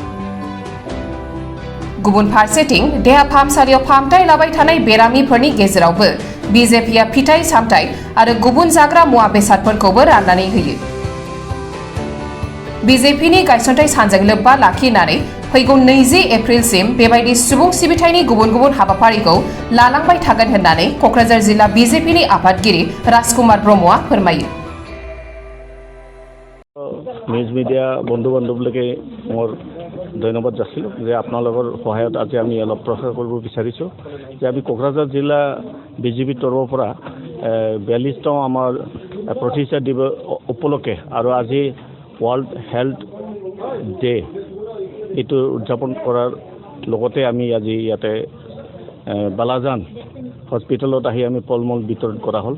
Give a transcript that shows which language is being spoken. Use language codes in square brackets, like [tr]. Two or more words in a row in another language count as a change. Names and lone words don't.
[brx] गुबुन फारसेथिं देहा फाहामसालियाव फाहामथाय लाबाय थानाय बेरामिफोरनि गेजेरावबो BJPआ फिथाइ सामथाइ आरो गुबुन जाग्रा मुवा बेसादफोरखौबो राननानै होयो। BJPनि गायसनथाइ सानजों लोब्बा लाखिनानै फैगौ 20 एप्रिलसिम बेबायदि सुबुं सिबिथायनि गुबुन गुबुन हाबाफारिखौ लालांबाय थागोन होननानै क'क्राझार जिल्ला BJPनि आफादगिरि राजकुमार ब्रह्मआ फोरमायो। [en] news media [as] বন্ধু বান্ধৱলৈকে মোৰ ধন্যবাদ যাচিলোঁ যে আপোনালোকৰ সহায়ত আজি আমি অলপ প্ৰচাৰ কৰিব বিচাৰিছোঁ যে আমি কোকৰাঝাৰ জিলা BJPৰ তৰফৰ পৰা 42তম আমাৰ প্ৰতিষ্ঠা দিৱস উপলক্ষে আৰু আজি ৱৰ্ল্ড হেল্থ ডে এইটো উদযাপন কৰাৰ লগতে আমি আজি ইয়াতে বালাজান হস্পিটেলত আহি আমি ফল-মূল বিতৰণ কৰা হ'ল।